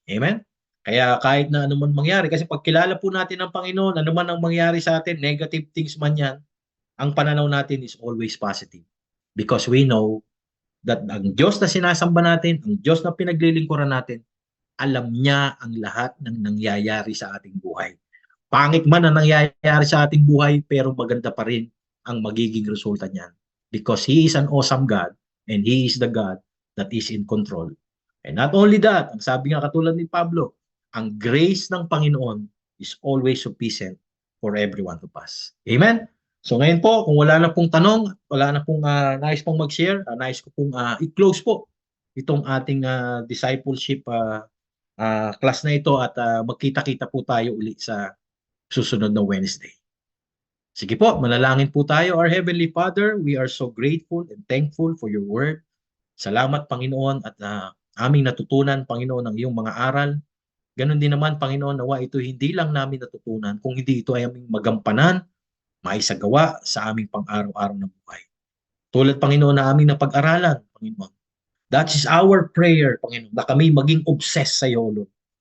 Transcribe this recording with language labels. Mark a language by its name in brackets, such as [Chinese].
[Filipino] Amen? Kaya kahit na anuman mangyari, kasi pag kilala po natin ang Panginoon, anuman ang mangyari sa atin, [English] negative things [Filipino] man yan, ang pananaw natin [English] is always positive. Because we know that [Filipino] ang Diyos na sinasamba natin, ang Diyos na pinaglilingkuran natin, alam niya ang lahat ng nangyayari sa ating buhay. Pangit man ang nangyayari sa ating buhay, pero maganda pa rin ang magiging resulta niyan. [English] Because He is an awesome God, and He is the God that is in control. And not only that, [Filipino] ang sabi nga katulad ni Pablo, ang grace ng Panginoon [English] is always sufficient for every one of us. Amen? [Filipino] So ngayon po, kung wala na pong tanong, wala na pong nais pong mag-share, nais ko pong i-close po itong ating discipleship class na ito at magkita-kita po tayo ulit sa susunod na Wednesday. Sige po, manalangin po tayo. [English] Our Heavenly Father, we are so grateful and thankful for your word. [Filipino] Salamat, Panginoon, at aming natutunan, Panginoon, ang iyong mga aral. Ganon din naman, Panginoon, nawa ito hindi lang namin natutunan, kung hindi ito ay aming magampanan, maisagawa sa aming pang-araw-araw na buhay. Tulad, Panginoon, na aming napag-aralan, Panginoon. [English] That is our prayer, [Filipino] Panginoon, na kami maging obsessed sa iyo, Lord.